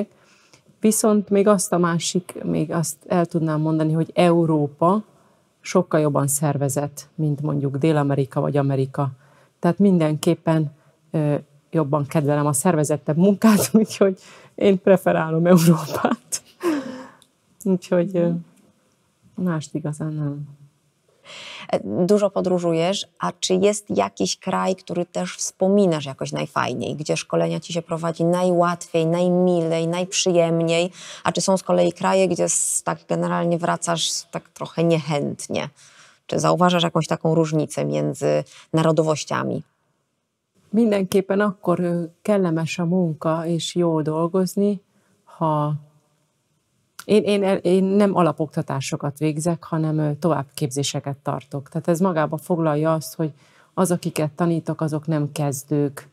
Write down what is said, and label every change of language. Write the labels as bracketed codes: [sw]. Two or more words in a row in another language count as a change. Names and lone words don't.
[hu] Viszont még azt el tudnám mondani, hogy Európa sokkal jobban szervezett, mint mondjuk Dél-Amerika vagy Amerika. Tehát mindenképpen jobban kedvelem a szervezettebb munkát, úgyhogy én preferálom Európát. Úgyhogy mást igazán nem. [pl] Dużo podróżujesz, a czy jest jakiś kraj, który też wspominasz jakoś najfajniej, gdzie szkolenia ci się prowadzi najłatwiej, najmilej, najprzyjemniej, a czy są z kolei kraje, gdzie tak generalnie wracasz tak trochę niechętnie? Czy zauważasz jakąś taką różnicę między narodowościami? [hu] Mindenképpen akkor kellemes a munka és jó dolgozni, ha én nem alapoktatásokat végzek, hanem továbbképzéseket tartok. Tehát ez magába foglalja azt, hogy az, akiket tanítok, azok nem kezdők.